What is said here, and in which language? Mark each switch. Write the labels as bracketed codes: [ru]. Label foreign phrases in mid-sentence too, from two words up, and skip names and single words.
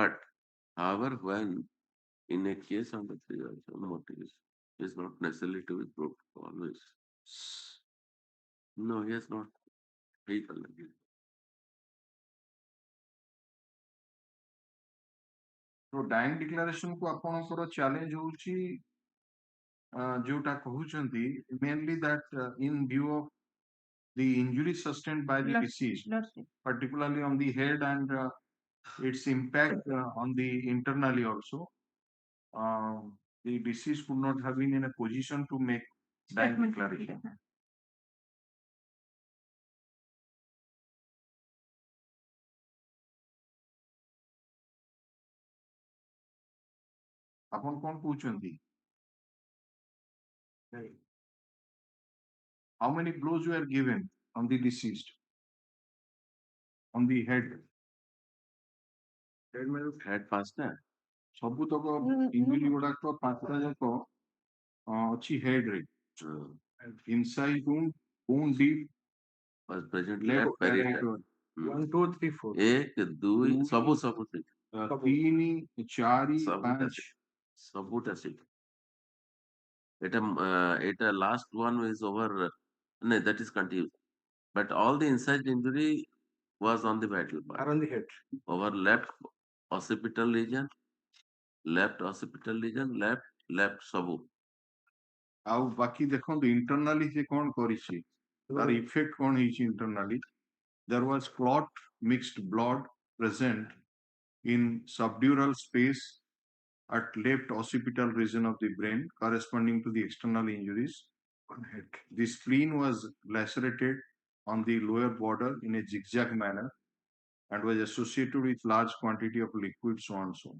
[en] But, however, when in a case on the motive is not necessarily to be proved always. No, he has not. So dying declaration को [or] ଆପଣଙ୍କର challenge ହଉଛି ଯୋଉଟା କହୁଛନ୍ତି [en] mainly that in view of the injuries sustained by the deceased, particularly on the head and its impact on the internally also, the deceased could not have been in a position to make dying declaration. [or] ଆପଣ କଣ କହୁଛନ୍ତି? [en] How many blows were given on the deceased? On the head? Head faster. [or] ସବୁତକ ଇଞ୍ଜୁରି ଗୁଡାକ 5ଟା ଯାକ ଅଛି head ରେ. [en] Inside wound, bone deep, was present left left parietal. 1, 2, 3, 4. 1, 2, [or] ସବୁ [en] 3, 4, 5. [or] ସବୁଟା ସେଠି। [en] Eta last one is over No, that is continuous. But all the inside injury was on the vital part. Are on the head. Over left occipital region, left ସବୁ। [or] ଆଉ ବାକି ଦେଖନ୍ତୁ [en] internally [or] ସେ କଣ କରିଛି ତାର [en] effect [or] କଣ ହେଇଛି [en] internally there was clot mixed blood present in subdural space at left occipital region of the brain corresponding to the external injuries on head. The spleen was lacerated on the lower border in a zigzag manner and was associated with large quantity of liquid so and so.